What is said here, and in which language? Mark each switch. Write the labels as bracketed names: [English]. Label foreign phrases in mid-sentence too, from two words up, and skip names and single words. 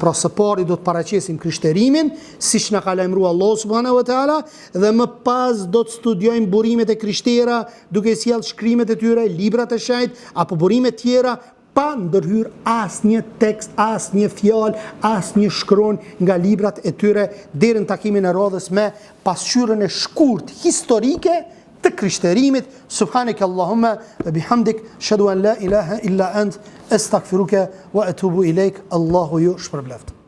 [Albanian] Pra së pari do të paraqesim krishterimin, siç na ka lajmëruar Allahu [Arabic] سبحانه وتعالى, [Albanian] dhe më pas do të studiojmë burimet e krishtera duke sjellë shkrimet e tyre, librat e shenjt apo burime tjera, pa ndërhyr asnjë tekst, asnjë fjalë, asnjë shkron nga librat e tyre deri në takimin e radhës me pasqyrën e shkurt historike të krishterimit. [Arabic] سبحانك اللهم وبحمدك، أشهد أن لا إله إلا أنت، أستغفرك وأتوب إليك. [Albanian] Allahu ju shpërbleft.